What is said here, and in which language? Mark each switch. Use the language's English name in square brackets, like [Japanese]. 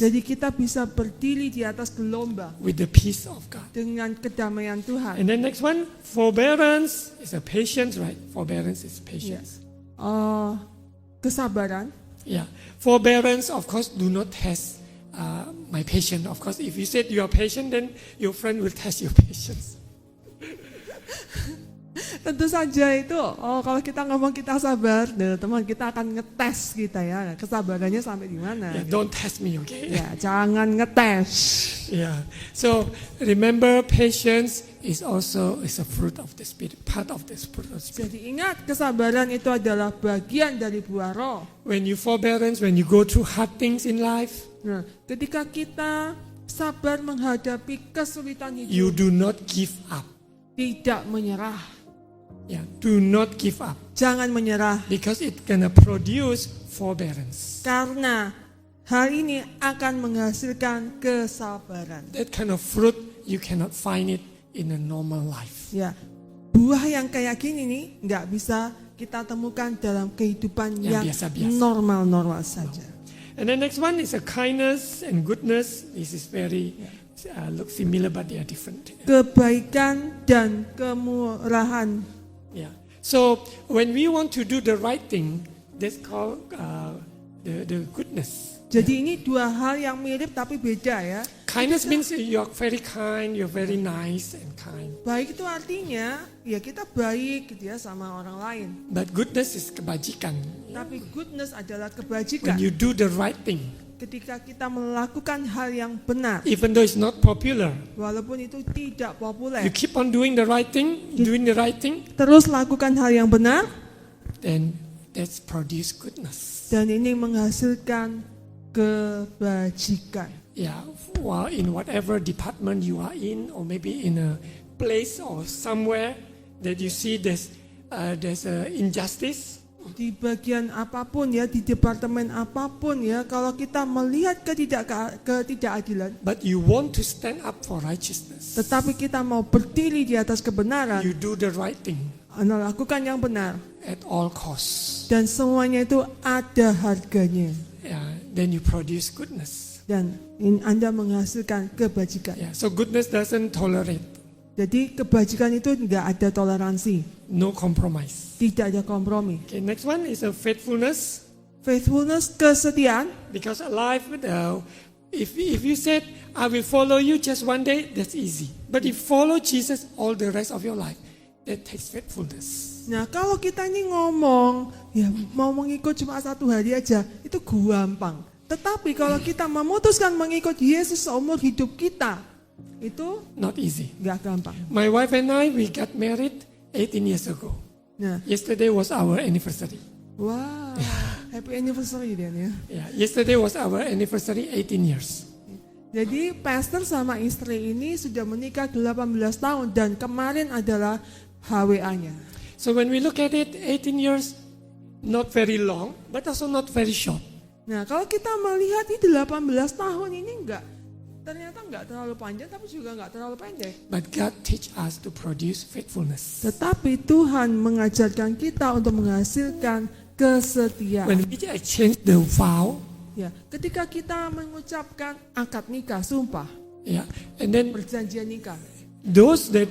[Indonesian] Jadi kita bisa berdiri di atas gelombang [English] with the peace of God. [Indonesian] dengan kedamaian Tuhan. [English] And then next one, forbearance is a patience, right? Forbearance is patience. [Indonesian] Kesabaran. [English] Yeah. Forbearance, of course, do not test my patience. Of course, if you said you are patient, then your friend will test your patience. [Indonesian] Tentu saja itu, kalau kita ngomong kita sabar, teman kita akan ngetes kita ya, kesabarannya sampai di mana. [English] Yeah, don't test me, okay? [Indonesian] Ya, jangan ngetes. [English] Yeah. So remember, patience is also a fruit of the spirit, part of the fruit of the spirit. [Indonesian] Jadi ingat, kesabaran itu adalah bagian dari buah roh. [English] When you forbearance, when you go through hard things in life, [Indonesian] Nah, ketika kita sabar menghadapi kesulitan [English] you [Indonesian] hidup, [English] do not give up. [Indonesian] tidak menyerah. [English] Yeah. Do not give up [Indonesian] Jangan menyerah, [English] because it's gonna produce forbearance. [Indonesian] karena hal ini akan menghasilkan kesabaran. [English] That kind of fruit you cannot find it in a normal life. [Indonesian] Ya, buah yang kayak gini nih nggak bisa kita temukan dalam kehidupan Yang yang biasa-biasa. normal-normal saja. [English] And the next one is a kindness and goodness. This is very look similar, but they are different. [Indonesian] Kebaikan dan kemurahan. [English] Yeah. So when we want to do the right thing, that's called the goodness. [Indonesian] Jadi ini dua hal yang mirip tapi beda ya. [English] Kindness means you're very kind, you're very nice and kind. [Indonesian] Baik itu artinya ya kita baik gitu ya sama orang lain. [English] But goodness is kebajikan. [Indonesian] Tapi goodness adalah [English] When [Indonesian] kebajikan. [English] you do the right thing, [Indonesian] Ketika kita melakukan hal yang benar, [English] even though it's not popular, [Indonesian] walaupun itu tidak [English] you [Indonesian] populer, [English] keep on doing the right thing, [Indonesian] terus lakukan hal yang benar, [English] then that's produce goodness. [Indonesian] dan ini menghasilkan kebajikan. [English] Yeah, well, in whatever department you are in, or maybe in a place or somewhere that you see there's injustice, [Indonesian] Di bagian apapun ya, di departemen apapun ya, kalau kita melihat ketidakadilan, [English] but you want to stand up for righteousness, [Indonesian] tetapi kita mau berdiri di atas kebenaran, [English] you do the right thing [Indonesian] melakukan yang benar, [English] at all costs. [Indonesian] dan semuanya itu ada harganya, [English] Yeah, then you produce goodness. [Indonesian] dan Anda menghasilkan kebajikan. [English] Yeah, so goodness doesn't tolerate, [Indonesian] Jadi kebajikan itu tidak ada toleransi, [English] no compromise. [Indonesian] tidak ada kompromi. [English] Okay, next one is a faithfulness. [Indonesian] Faithfulness, kesetiaan. [English] Because alive, if you said, I will follow you just one day, that's easy. But if follow Jesus all the rest of your life, that takes faithfulness. [Indonesian] Nah, kalau kita ini ngomong, ya mau mengikut cuma 1 hari aja, itu gampang. Tetapi kalau kita memutuskan mengikut Yesus seumur hidup kita, itu [English] Not easy. [Indonesian] nggak gampang. [English] My wife and I, we got married 18 years ago. [Indonesian] Nah, [English] Yesterday was our anniversary. [Indonesian] wow, happy anniversary Dan ya. [English] Yeah, yesterday was our anniversary, 18 years. [Indonesian] Jadi pastor sama istri ini sudah menikah 18 tahun dan kemarin adalah HWA-nya. [English] So when we look at it, 18 years, not very long, but also not very short. [Indonesian] Nah, kalau kita melihat ini 18 tahun ini ternyata enggak terlalu panjang tapi juga enggak terlalu pendek. [English] But God teach us to produce faithfulness. [Indonesian] Tetapi Tuhan mengajarkan kita untuk menghasilkan kesetiaan. [English] When we exchange the vow, [Indonesian] Ya, ketika kita mengucapkan akad nikah, sumpah, [English] yeah, and then [Indonesian] perjanjian nikah, [English] those that